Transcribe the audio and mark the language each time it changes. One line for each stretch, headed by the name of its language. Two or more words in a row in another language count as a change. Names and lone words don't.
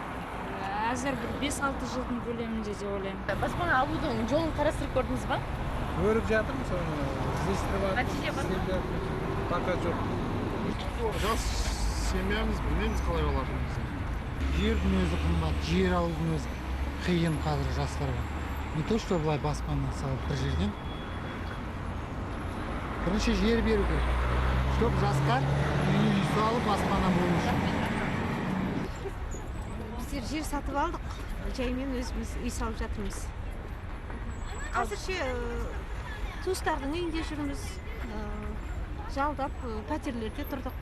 Kazakh: Әзір бір 5-6 жылдың көлемінде деп ойлаймын. Баспана алудың жолын қарастырып көрдіңіз ба? Көріп жатырмын, соны іздестіріп жатырмын. Нәтиже бар ма? Пока жоқ. Жас семьямыз білмейміз қалай болатынымызды. Жердің өзі қымбат, жер алудың өзі қиын қазір жастарға.
Russian: Не то, что
Kazakh: былай баспана салып бір жерден. Бірінші жер беру керек. Чтоб жастар үй салып баспана болу үшін. Біздер жер сатып алдық, жаймен өзіміз үй салып жатырмыз. Қазірше туыстардың үйінде жүрміз, жалдап пәтерлерде тұрдық.